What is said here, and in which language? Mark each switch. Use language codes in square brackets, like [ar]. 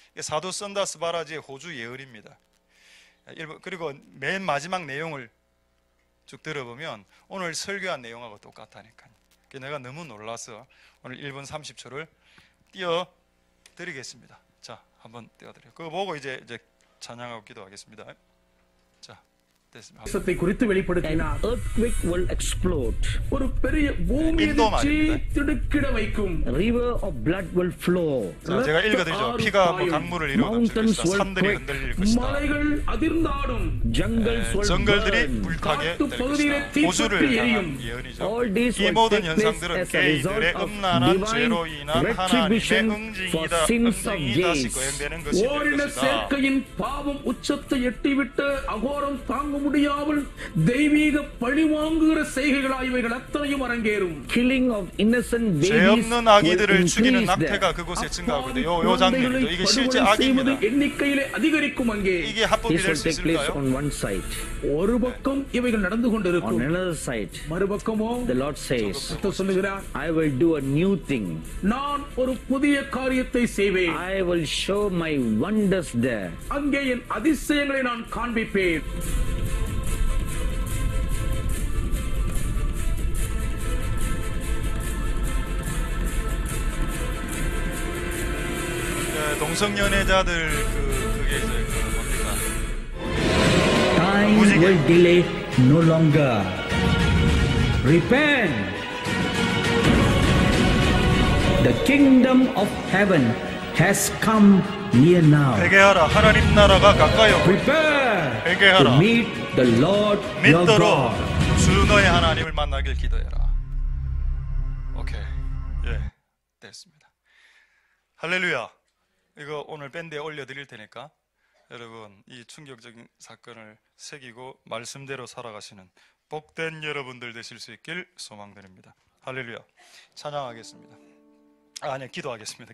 [ko] 사도 선다스 바라지의 호주 예언입니다. 그리고 맨 마지막 내용을 쭉 들어보면 오늘 설교한 내용하고 똑같다니까요. 내가 너무 놀라서 오늘 1분 30초를 띄워드리겠습니다. 자, 한번 띄워드려요. 그거 보고 이제 찬양하고 기도하겠습니다. 자, 됐습니다. [ta] குறித்து வெளிப்படுத்தினார். [en] Earthquake will explode. [ta] ஒரு பெரிய பூமி அதிர்ச்சி திடுக்கிட வைக்கும். [en] River of blood will flow. [ko] 자, 제가 읽어드리죠. 피가 강물을 이루어 넘칠 것이다. 산들이 흔들릴 것이다. [ta] மலைகள் அதிர்ந்தாடும். [ko] 정글들이 불타게 될 것이다. 호주를 향한 예언이죠. 이 모든 현상들은 개인들의 음란한 죄로 인한 하나님의 응징이다. 응징이 다시 거행되는 것이 될 것이다. [ta] சேர்க்கையின் பாவம் உச்சத்தை எட்டிவிட்டு அகோரம் தாங்க முடியாமல் தெய்வீக பழிவாங்குகிற செய்கைகளாய் இவைகள் அத்தனையும் அரங்கேறும். [en] Killing of innocent babies. [ko] 죄 없는 아기들을 죽이는 낙태가 그곳에 증가하고 있는데 요 장면이죠. 이게 실제 악입니다. [ta] எண்ணிக்கையிலே அதிகரிக்கும் அங்கே. [ko] 이게 합법이 될 수 있을까요? [en] On one side. [ta] ஒரு பக்கம் இவைகள் நடந்து கொண்டிருக்கும். [en] On another side. [ta] மறுபக்கமோ [en] the Lord says, [ta] சொல்லுகிறார், [en] I will do a new thing. [ta] நான் ஒரு புதிய காரியத்தை செய்வேன். [en] I will show my wonders there. [ta] அங்கே என் அதிசயங்களை நான் காண்பிப்பேன். [ko] 동성연애자들 그게 이제 뭡니까? [en] Time will delay no longer. Repent. The kingdom of heaven has come near now. [ko] 회개하라. 하나님 나라가 가까이 오고 [en] Prepare [ko] 회개하라. [en] to meet the Lord your [ko] 믿도록 [en] God. [ko] 주 너의 하나님을 만나길 기도해라. 오케이. 예, 됐습니다. 할렐루야. 이거 오늘 밴드에 올려드릴 테니까 여러분 이 충격적인 사건을 새기고 말씀대로 살아가시는 복된 여러분들 되실 수 있길 소망드립니다. 할렐루야. 찬양하겠습니다. 기도하겠습니다.